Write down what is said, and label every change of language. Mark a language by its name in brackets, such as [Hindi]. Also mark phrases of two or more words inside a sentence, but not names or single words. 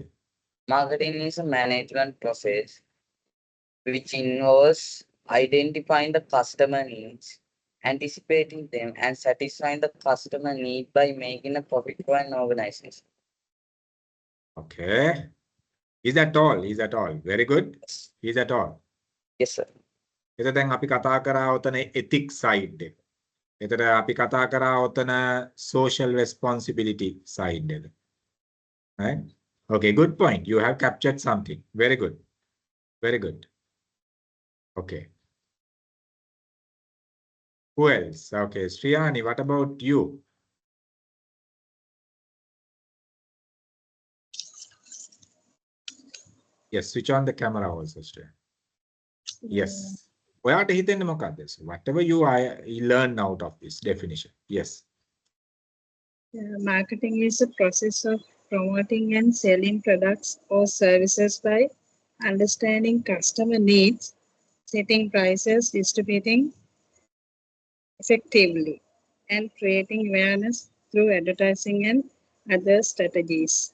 [English] Marketing is a management process which involves identifying the customer needs, anticipating them, and satisfying the customer need by making a profit for an organization. Okay. Is that all? Is that all? Very good. Is that all? Yes, sir. [Sinhala] එතකොට දැන් අපි කතා කරා ඔතන [English] ethics side [Sinhala] එක. එතකොට අපි කතා කරා ඔතන [English] social responsibility side [Sinhala] එක. [English] Right? Okay, good point. You have captured something. Very good. Very good. Okay. Who else? Okay, Sriyani, what about you? Yes, switch on the camera also, Sriyani. Yes. [Sinhala] ඔයාට හිතෙන්නේ මොකක්ද? [English] Whatever you learn out of this definition. Yes. Marketing is a process of promoting and selling products or services by understanding customer needs, setting prices, distributing effectively, and creating awareness through advertising and other strategies.